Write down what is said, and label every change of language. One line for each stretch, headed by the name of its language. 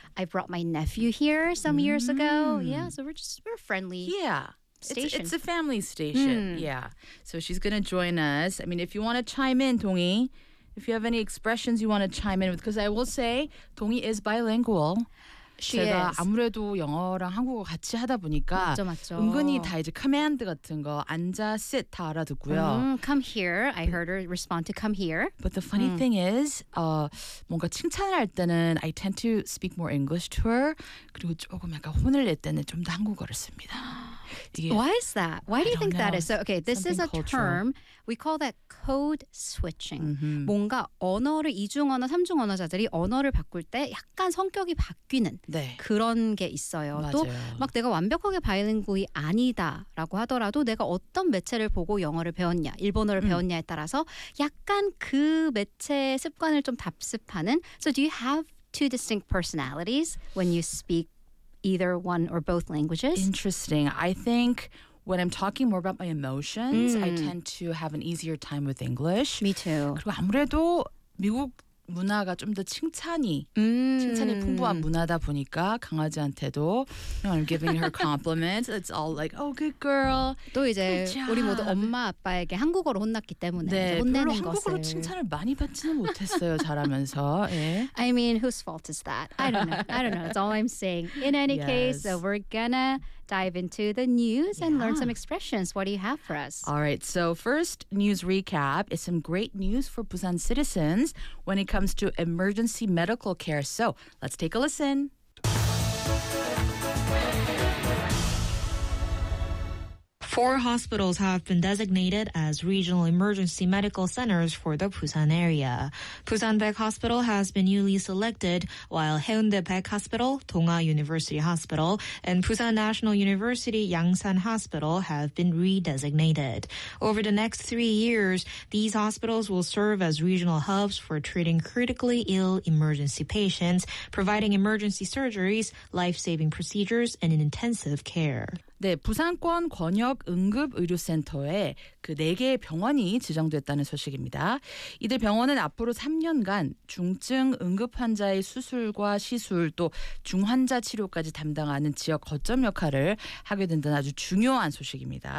English: I brought my nephew here some years ago. Yeah, so we're friendly. Yeah. Station. It's a family station. Mm. Yeah. So she's going to join us. I mean, if you want to chime in, Tongyi, if you have any expressions you want to chime in with, because I will say, Tongyi is bilingual. She
Korean: 제가
English: is.
Korean: 아무래도 영어랑 한국어 같이 하다 보니까 맞죠. 은근히 다 이제 커맨드 같은 거 앉아, sit 다 알아듣고요.
English: Come here. I heard her respond to come here. But the funny thing is
Korean: 뭔가 칭찬을 할 때는
English: I tend to speak more English to her.
Korean: 그리고 조금 약간 혼을 낼 때는 좀 더 한국어를 씁니다.
English: Why is that? Why do you think that is? So, okay, this is a term. We call that code switching. Mm-hmm.
Korean: 뭔가 언어를 이중 언어, 삼중 언어자들이 언어를 바꿀 때 약간 성격이 바뀌는 그런 게 있어요. 맞아요. 또 막 내가 완벽하게 바이링구이 아니다라고 하더라도 내가 어떤 매체를 보고 영어를 배웠냐, 일본어를 배웠냐에 따라서 약간 그 매체의 습관을 좀 답습하는.
English: So do you have two distinct personalities when you speak either one or both languages? Interesting. I think when I'm talking more about my emotions, I tend to have an easier time with English. Me too.
Korean: 그리고 아무래도 미국 문화가 좀 더 칭찬이 풍부한 문화다 보니까 강아지한테도
English: I'm giving her compliments. It's all like, oh, good girl.
Korean: 또 이제 우리 모두 엄마 아빠에게 한국어로 혼났기 때문에 네, 혼내는 별로 한국어로 것을. 칭찬을 많이 받지는 못했어요 자라면서. 예.
English: I mean, whose fault is that? I don't know. That's all I'm saying. In any case, so we're gonna dive into the news and learn some expressions. What do you have for us? All right. So first news recap is some great news for Busan citizens when it comes to emergency medical care. So let's take a listen. Four hospitals have been designated as regional emergency medical centers for the Busan area. Busan-Baek Hospital has been newly selected, while Haeundae-Baek Hospital, Dong-A University Hospital, and Busan National University Yangsan Hospital have been redesignated. Over the next 3 years, these hospitals will serve as regional hubs for treating critically ill emergency patients, providing emergency surgeries, life-saving procedures, and intensive care.
Korean: 네, 부산권 권역 응급 의료센터에 그 네 개의 병원이 지정됐다는 소식입니다. 이들 병원은 앞으로 3년간 중증 응급 환자의 수술과 시술 또 중환자 치료까지 담당하는 지역 거점 역할을 하게 된다는 아주 중요한 소식입니다.